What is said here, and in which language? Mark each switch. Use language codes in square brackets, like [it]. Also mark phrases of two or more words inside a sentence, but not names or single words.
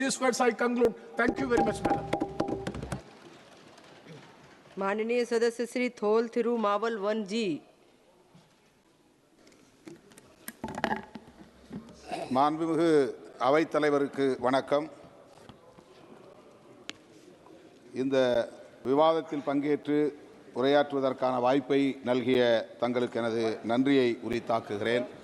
[en] These words I conclude. Thank you very much, madam. [hi] माननीय सदस्य श्री थोल थिरु मावल 1G। [ta] மாண்புமிகு அவைத்தலைவருக்கு வணக்கம். இந்த விவாதத்தில் பங்கேற்று உரையாற்றுவதற்கான வாய்ப்பை நல்கிய தங்களுக்கு எனது நன்றியை உரித்தாக்குகிறேன்.